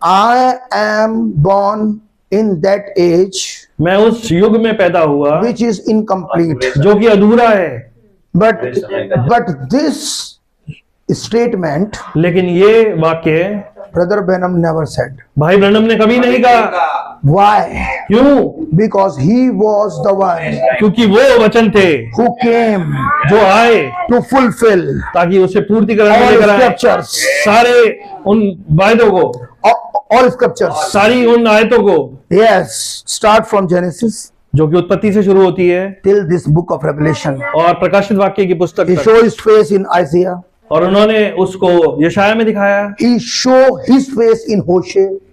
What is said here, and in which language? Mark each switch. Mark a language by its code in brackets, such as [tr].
[en] I am born in that age [hi] मैं उस युग में पैदा हुआ [en] which is incomplete. [hi] जो कि अधूरा है, [en] But this statement [hi] लेकिन ये वाक्य [en] Brother Branham never said. [hi] भाई ब्रनम ने कभी नहीं कहा। [en] Why? [hi] क्यों? [en] Because he was the one [hi] क्योंकि वो वचन थे [en] who came [hi] जो आए [en] to fulfill [hi] ताकि उसे पूर्तिकरण में [en] all [hi] लेकर आए [en] scriptures, [hi] सारे उन वायदों को, [en] all scriptures. [hi] सारी उन आयतों को [en] Yes, start from Genesis [hi] जो कि उत्पत्ति से शुरू होती है [en] till this book of Revelation. [hi] और प्रकाशित वाक्य की पुस्तक [en] He [hi] तक। [en] showed his face in Isaiah. [hi] और उन्होंने उसको यशाया में दिखाया, [en] He showed his face in Hosea.